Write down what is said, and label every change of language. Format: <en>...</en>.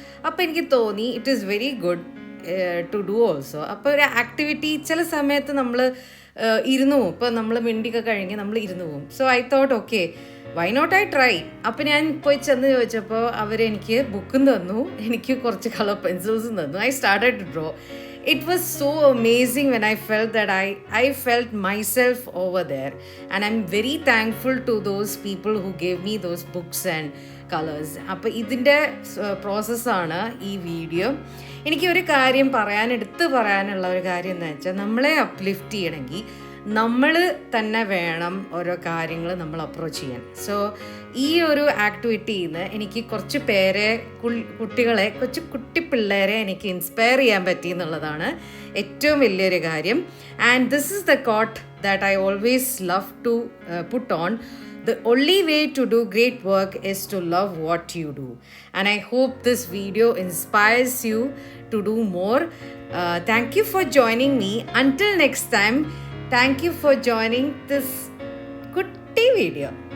<ml>അപ്പോൾ എനിക്ക് തോന്നി</ml> <en>It is very good to do also.</en> <ml>അപ്പോൾ ഒരു ആക്ടിവിറ്റി ചില സമയത്ത് നമ്മൾ ഇരുന്ന് പോവും. ഇപ്പോൾ നമ്മൾ മിണ്ടിയൊക്കെ കഴിഞ്ഞ് നമ്മൾ ഇരുന്ന് പോവും.</ml> <en>So I thought okay why not I try.</en> <ml>അപ്പോൾ ഞാൻ പോയി ചെന്ന് ചോദിച്ചപ്പോൾ അവരെനിക്ക് ബുക്കും തന്നു, എനിക്ക് കുറച്ച് കളർ പെൻസിൽസും തന്നു.</ml> <en>I started to draw. It was so amazing when I felt that I felt myself over there, and I'm very thankful to those people who gave me those books and colors.</en> <ml>അപ്പോൾ ഇതിൻ്റെ പ്രോസസ്സാണ് ഈ video. എനിക്ക് ഒരു കാര്യം എടുത്ത് പറയാനുള്ള ഒരു കാര്യം എന്താ വെച്ചാൽ, നമ്മളെ അപ്ലിഫ്റ്റ് ചെയ്യണമെങ്കിൽ നമ്മൾ തന്നെ വേണം ഓരോ കാര്യങ്ങൾ നമ്മൾ അപ്രോച്ച് ചെയ്യാൻ. സോ ഈ ഒരു ആക്ടിവിറ്റിയിൽ നിന്ന് എനിക്ക് കുറച്ച് കുട്ടികളെ കുട്ടി പിള്ളേരെ എനിക്ക് ഇൻസ്പയർ ചെയ്യാൻ പറ്റി എന്നുള്ളതാണ് ഏറ്റവും വലിയൊരു കാര്യം.</ml> <en>And this is the quote that I always love to put on. The only way to do great work is to love what you do. And I hope this video inspires you to do more. Thank you for joining me. Until next time, thank you for joining this kutti video.</en>